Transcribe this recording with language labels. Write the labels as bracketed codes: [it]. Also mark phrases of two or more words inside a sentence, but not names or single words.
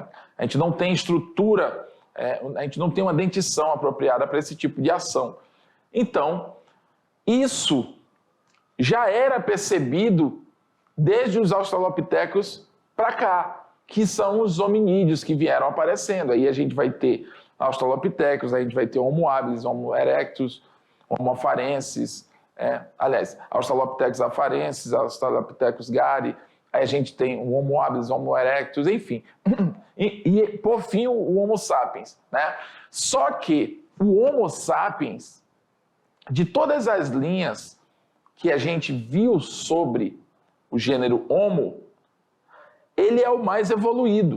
[pt] A gente não tem estrutura, a gente não tem uma dentição apropriada para esse tipo de ação. Então, isso já era percebido desde os Australopithecus para cá, que são os hominídeos que vieram aparecendo. Aí a gente vai ter Australopithecus, a gente vai ter Homo habilis, Homo erectus, Homo afarensis, Australopithecus afarensis, Australopithecus gari, aí a gente tem o Homo habilis, Homo erectus, enfim. E por fim, o Homo sapiens, né? Só que o Homo sapiens, de todas as linhas que a gente viu sobre o gênero Homo, ele é o mais evoluído.